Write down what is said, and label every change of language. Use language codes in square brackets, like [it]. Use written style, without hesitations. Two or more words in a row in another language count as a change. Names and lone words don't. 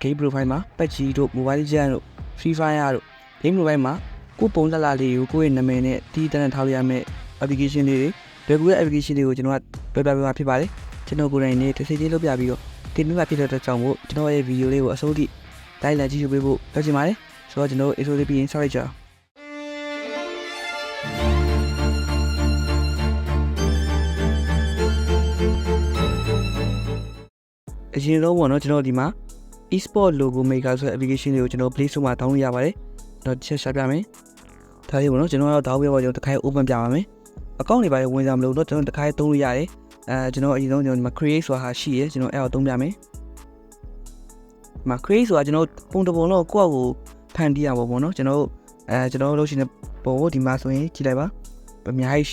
[en] game profile [my] မှာ patch တို့ [en] mobile legend [my] တို့ [en] free fire [my] တို့ [en] game profile [my] မှာကိုယ်ပုံစံလာလေးကိုကိုယ့်ရဲ့နာမည်နဲ့တီးတန်းထားလို့ရမယ့် application လေးတွေဘယ်ကူရဲ့ application တွေကိုကျွန်တော်ကပြပြဖြစ်ပါတယ်ကျွန်တော်ကိုယ်တိုင်နဲ့တစ်စိတ်ချင်းလုပ်ပြပြီးတော့တင်ပြဖြစ်တဲ့အတွက်ကြောင့်မို့ကျွန်တော်ရဲ့ video လေးကိုအဆုံးထိတိုင်းလာကြည့်ပေးဖို့ပြောချင်ပါတယ်ဆိုတော့ကျွန်တော် intro လေးပြီးရင်စလိုက်ကြအောင်အရင်ဆုံးပေါ့နော်ကျွန်တော်ဒီမှာ [en] e-sport logo maker [my] ဆိုတဲ့ application လေးကိုကျွန်တော် [en] Play Store [my] မှာ download ရပါတယ်ကျွန်တော်ချက်ရှာပြမယ်ဒါလေးပေါ့နော်ကျွန်တော်တော့ download ပြပါကျွန်တော်တစ်ခါ open ပြပါမယ်အကောင့်တွေပါဝင်စားမလို့တော့ကျွန်တော်တစ်ခါသုံးလို့ရတယ်ကျွန်တော်အရင်ဆုံးကျွန်တော်ဒီမှာ create ဆိုတာဟာရှိရကျွန်တော်အဲ့ဒါသုံးပြမယ်ဒီမှာ create ဆိုတာကျွန်တော်ပုံတစ်ပုံတော့ကိုယ့်အကိုဖန်တီးရပါပေါ့နော်ကျွန်တော်လုပ်ရှင်တဲ့ပုံကိုဒီမှာဆိုရင်ကြည့်လိုက်ပါအများကြီးရှိ